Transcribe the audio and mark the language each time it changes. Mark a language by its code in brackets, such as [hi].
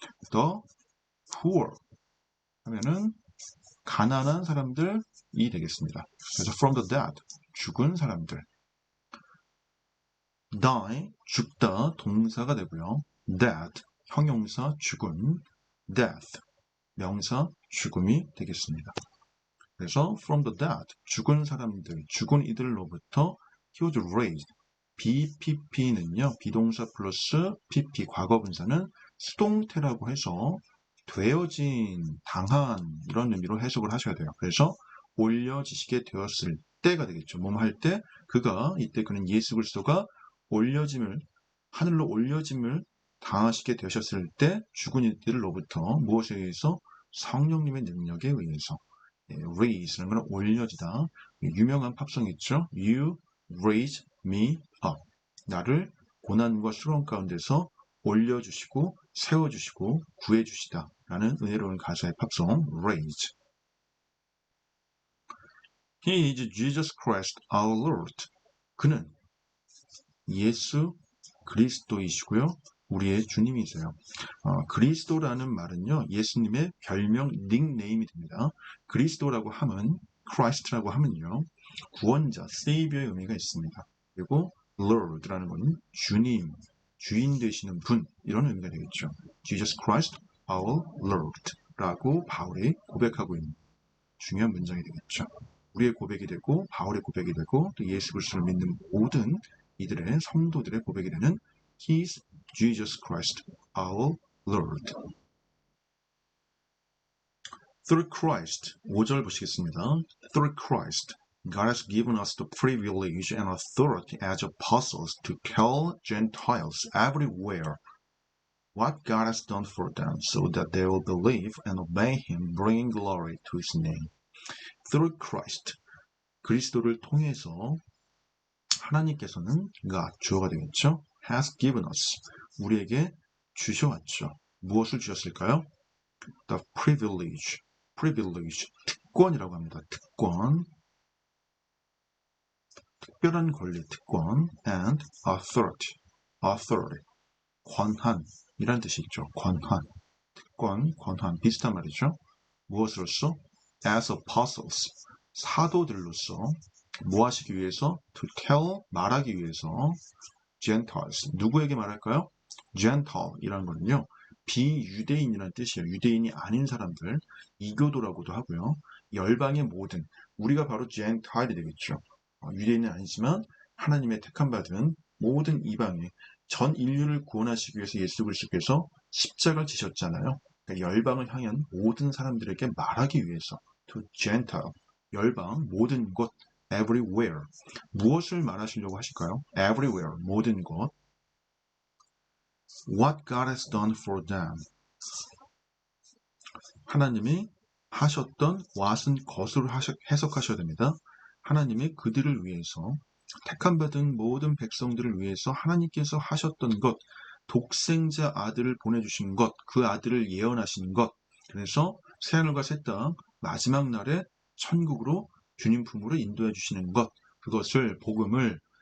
[ko] the poor 하면은 가난한 사람들이 되겠습니다. 그래서 from the dead, 죽은 사람들. die, 죽다, 동사가 되고요. dead, 형용사, 죽은. death, 명사, 죽음이 되겠습니다. 그래서 from the dead, 죽은 사람들, 죽은 이들로부터 he was raised. BPP는요, 비동사 플러스 PP, 과거분사는 수동태라고 해서 되어진, 당한 이런 의미로 해석을 하셔야 돼요. 그래서 올려지시게 되었을 때가 되겠죠. 뭐뭐 할 때, 이때 그는 예수 그리스도가 하늘로 올려짐을 당하시게 되셨을 때 죽은 이들로부터 무엇에 의해서? 성령님의 능력에 의해서. raise라는 건 올려지다. [en] 유명한 팝송 있죠. You raise me up. [ko] 나를 고난과 수렁 가운데서 올려주시고 세워주시고 구해주시다 라는 은혜로운 가사의 팝송 raise. [en] He is Jesus Christ our Lord. [ko] 그는 예수 그리스도이시고요. 우리의 주님이세요. 그리스도라는 말은요. 예수님의 별명 닉네임이 됩니다. 그리스도라고 하면 Christ라고 하면요. 구원자, Savior의 의미가 있습니다. 그리고 Lord라는 건 주님, 주인 되시는 분 이런 의미가 되겠죠. Jesus Christ, our Lord 라고 바울이 고백하고 있는 중요한 문장이 되겠죠. 우리의 고백이 되고 바울의 고백이 되고 또 예수 그리스도를 믿는 모든 이들의 성도들의 고백이 되는 He is [en] Jesus Christ, our Lord. [ko] Through Christ, 5절 보시겠습니다. [en] Through Christ, God has given us the privilege and authority as apostles to tell Gentiles everywhere what God has done for them, so that they will believe and obey Him, bringing glory to His name. [ko] Through Christ, 그리스도를 통해서 하나님께서는 God, 주어가 되겠죠. has given us, 우리에게 주셔왔죠. 무엇을 주셨을까요? The privilege, 특권이라고 합니다. 특권, 특별한 권리, 특권, and authority, 권한이라는 뜻이 있죠. 권한, 특권, 권한, 비슷한 말이죠. 무엇으로써? As apostles, 사도들로서 뭐 하시기 위해서? To tell, 말하기 위해서 Gentiles, 누구에게 말할까요? Gentile이라는 거는요. 비유대인이라는 뜻이에요. 유대인이 아닌 사람들, 이교도라고도 하고요. 열방의 모든, 우리가 바로 Gentile이 되겠죠. 유대인은 아니지만 하나님의 택함받은 모든 이방의 전 인류를 구원하시기 위해서 예수 그리스도께서 십자가를 지셨잖아요. 그러니까 열방을 향한 모든 사람들에게 말하기 위해서 to Gentile, 열방, 모든 곳, everywhere. 무엇을 말하시려고 하실까요? everywhere, 모든 곳. [en] What God has done for them. [ko] 하나님이 하셨던 what은 것으로 해석하셔야 됩니다. 하나님이 그들을 위해서 택함받은 모든 백성들을 위해서 하나님께서 하셨던 것, 독생자 아들을 보내주신 것, 그 아들을 예언하신 것, 그래서 새하늘과 새 땅 마지막 날에 천국으로 주님 품으로 인도해 주시는 것, 그것을 복음을